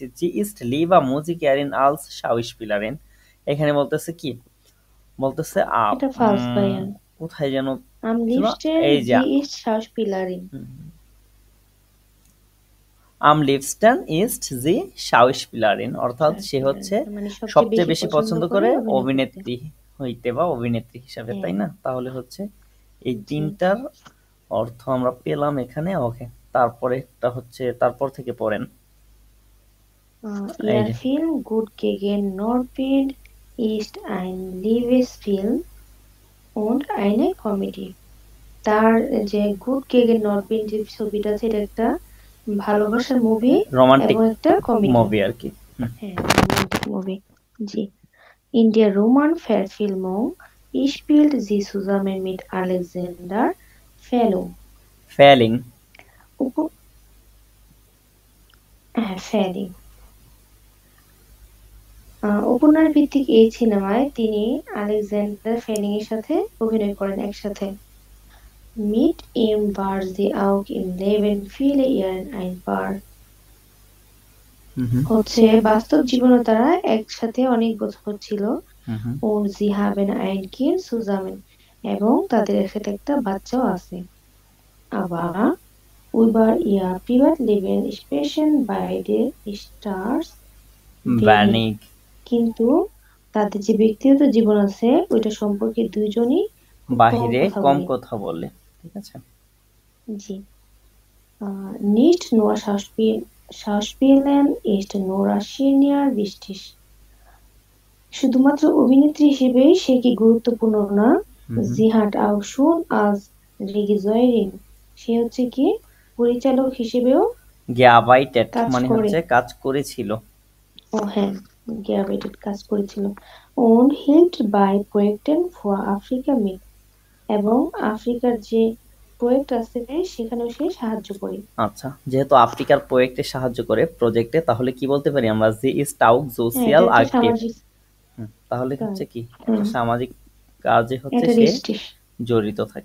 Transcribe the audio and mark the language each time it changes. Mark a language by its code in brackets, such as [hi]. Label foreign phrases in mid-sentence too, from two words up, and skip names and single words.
[de] Sie ist lieber Musikerin als Schauspielerin, [bn] এখানে বলতেছে কি, বলতেছে কোথায় যেন এই যে [de] am liebsten ist sie Schauspielerin, [bn] অর্থাৎ সে হচ্ছে সবচেয়ে বেশি পছন্দ করে অভিনেত্রী হইতে বা অভিনেত্রী হিসাবে, তাই না? তাহলে হচ্ছে এই তিনটার অর্থ আমরা পেলাম এখানে। ওকে, তারপরে একটা হচ্ছে, তারপর থেকে পড়েন। [de] Ihr Film Gut gegen Nordwind ist ein Liebesfilm und eine Comedy। [bn] তার যে গুড গেগেন নর্থউইন্ড যে ছবিটা আছে, এটা একটা ভালোবাসার মুভি, রোমান্টিক একটা কমেডি মুভি আর কি। হ্যাঁ, রোমান্টিক মুভি। জি, [de] In der Roman-Verfilmung spielt sie zusammen mit Alexander Fälling। Fälling। Fälling। [bn] উপন্যাস ভিত্তিক এই সিনেমায় তিনি আলেকজান্ডার ফেলিং এর সাথে অভিনয় করেন একসাথে। [de] Mit ihm war sie auch im Leben viele Jahre ein Paar। [bn] হচ্ছে বাস্তব জীবনে তারা একসাথে অনেক বছর ছিল। [de] Und sie haben ein Kind zusammen, [bn] এবং তাদের একসাথে একটা বাচ্চাও আছে। [de] Aber über ihr Privatleben sprechen beide Stars wenig। [bn] কিন্তু তাদের যে ব্যক্তিগত জীবন আছে ওইটা সম্পর্কে দুইজনই বাহিরে কম কথা বলে, ঠিক আছে? জি, [de] nicht nur Schauspielerin ist Nora Schenier wichtig। [bn] শুধুমাত্র অভিনেত্রী হিসেবেই সে কি গুরুত্বপূর্ণ না, [de] sie hat auch schon als Regisseurin, [bn] সে হচ্ছে কি পরিচালক হিসেবেও gearbeitet মানে হচ্ছে কাজ করেছিল। ও হ্যাঁ, [de] gearbeitet [bn] কাজ করেছিল। [de] und hilft bei Projekten für Afrika mit, [bn] এবং আফ্রিকার যে প্রজেক্ট আছে সেখানেও সে সাহায্য করে। আচ্ছা, যেহেতু আফ্রিকার প্রজেক্টে সাহায্য করে প্রজেক্টে, তাহলে কি বলতে পারি আমরা? [de] Sie ist auch sozial aktiv, [bn] তাহলে হচ্ছে কি সামাজিক কাজে হচ্ছে সে জড়িত থাকে।